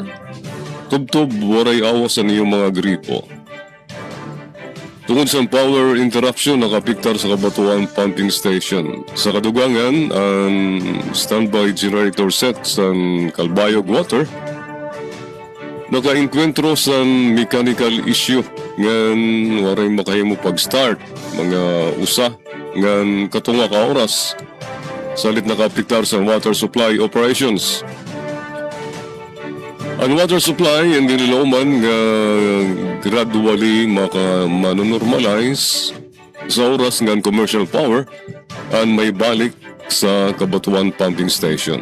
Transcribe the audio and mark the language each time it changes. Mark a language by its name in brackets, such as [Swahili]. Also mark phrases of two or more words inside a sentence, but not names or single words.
[Waray] Tubtob waray awas sa niyong mga gripo. Tungod sa [English] power interruption [Waray] nakapiktar sa Kabatuan Pumping Station. Sa kadugangan, ang [English] standby generator set [Waray] sa Calbayog Water naka-enkwentro sa [English] mechanical issue [Waray] ngan waray makahimo pag-start mga usa ngan katunga ka oras salit nakapiktar sa [English] water supply operations. [Waray] Ang [English] water supply [Waray] ang nililauman nga gradually manonormalize sa oras ngan [English] commercial power [Waray] ang may balik sa Kabatuan Pumping Station.